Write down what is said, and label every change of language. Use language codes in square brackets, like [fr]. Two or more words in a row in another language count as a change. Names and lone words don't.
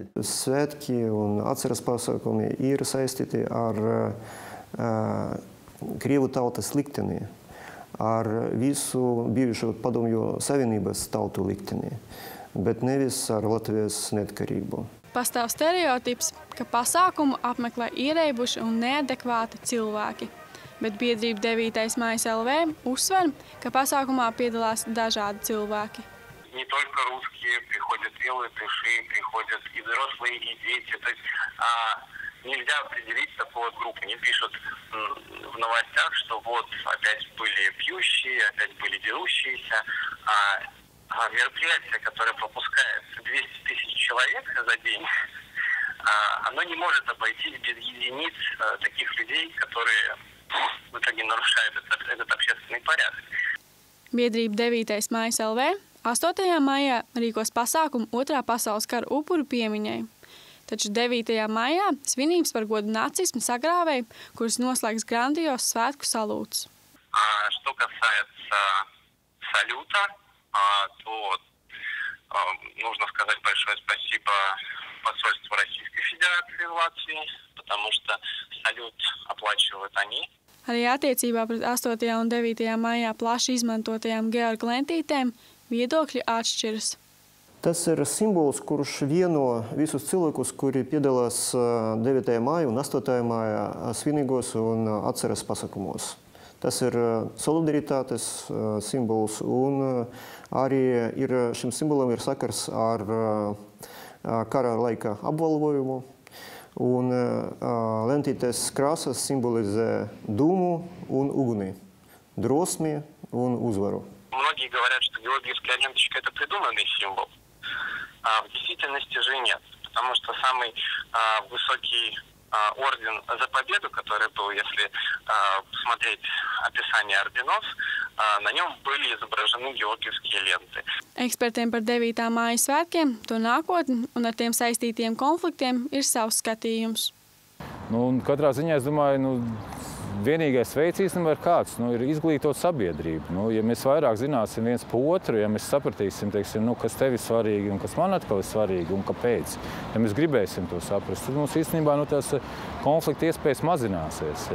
[lv] Svētki un atceras pasākumi ir saistīti ar Krievu tautas likteni, ar visu bijušo Padomju Savienības tautu likteni, bet nevis ar Latvijas neatkarību. Pastāv stereotips, ka pasākumu apmeklē ierēbuši un neadekvāti cilvēki. Bet biedrība 9. mājas LV uzsver, ka pasākumā piedalās dažādi cilvēki. [ru] Не только русские, приходят и латыши, приходят и взрослые, и дети. То есть нельзя определить такую вот группу. Не пишут в новостях, что вот опять были пьющие, опять были дерущиеся. Мероприятие, которое пропускает 200 тысяч человек за день, оно не может обойтись без единиц таких людей, которые в итоге нарушают этот общественный порядок. [lv] Biedrība 9. mājas LV 8. maijā rīkos pasākumu 2. pasaules kara upuru piemiņai. Taču 9. maijā svinības par godu nacismu sagrāvēja, kuras noslēgs grandios svētku salūts. [ru] Что касается салюта, то нужно сказать большое спасибо посольству Российской Федерации в Латвии, потому что салют оплачивают они. [lv] Arī attiecībā pret 8. un 9. maijā plaši izmantotajām Georga lentītēm viedokļi atšķiras. Tas ir simbols, kurš vieno visus cilvēkus, kuri piedalās 9. māja un 8. māja svinīgos un atceras pasākumos. Tas ir solidaritātes simbols un arī šim simbolam ir sakars ar kara laika apbalvojumu. Un lentītes krāsas simbolizē dūmu un uguni, drosmi un uzvaru. [ru] Многие говорят, что георгиевская ленточка – это придуманный символ. В действительности же нет, потому что самый высокий орден за победу, который был, если посмотреть описание орденов, на нем были изображены георгиевские ленты. [lv] Ekspertiem par 9. mājas svētkiem, to nākotni un ar tiem saistītiem konfliktiem ir savs skatījums. Katrā ziņā, es domāju, vienīgais veids īstenībā ir kāds, ir izglītot sabiedrību. Ja mēs vairāk zināsim viens par otru, ja mēs sapratīsim, teiksim, kas tev ir svarīgi un kas man atkal ir svarīgi un kāpēc, ja mēs gribēsim to saprast, tad mums īstenībā tās konflikta iespējas mazināsies.